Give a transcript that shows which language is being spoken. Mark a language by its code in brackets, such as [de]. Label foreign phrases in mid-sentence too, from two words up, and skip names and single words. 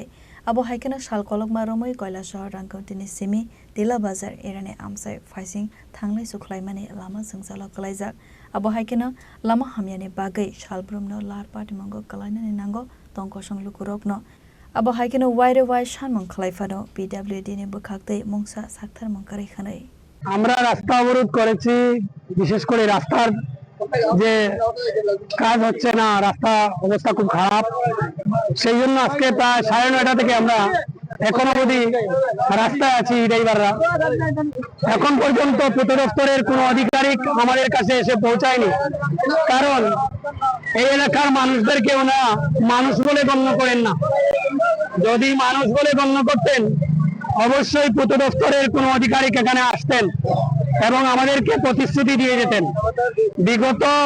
[trp] आबो हायकेना साल कलक मारमै কৈलासहर रांगौटिनि सेमी टिला बाजार एराने आमसाय फाइसिं थांलाय सुख्लायमानि लामा जोंजालो कलायजाक आबो हायकेना लामा हामियानि बागै सालब्रुमनो लार पाटिमंगो कलायनानि नांगो तंकसं लुकुरकनो आबो हायकेना वायरे वाय सानमं खलायफानो पिडब्लिउडी नि बखाक्तै मुंसा साक्थार मंकारिखानै [bn] আমরা রাস্তা অবরোধ করেছি বিশেষ করে রাস্তার যে কাজ হচ্ছে না রাস্তা অবস্থা খুব খারাপ সেই জন্য আজকে প্রায় 9:30 থেকে আমরা এখন অবধি রাস্তায় আছি ড্রাইভাররা এখন পর্যন্ত পূর্ত দপ্তরের কোনো আধিকারিক আমাদের কাছে এসে পৌঁছায়নি কারণ এই এলাকার মানুষদেরকে ওনারা মানুষ বলে গণ্য করেন না যদি মানুষ বলে গণ্য করতেন অবশ্যই পূর্ত দপ্তরের কোনো আধিকারিক এখানে আসতেন এবং আমাদেরকে প্রতিশ্রুতি দিয়ে যেতেন বিগত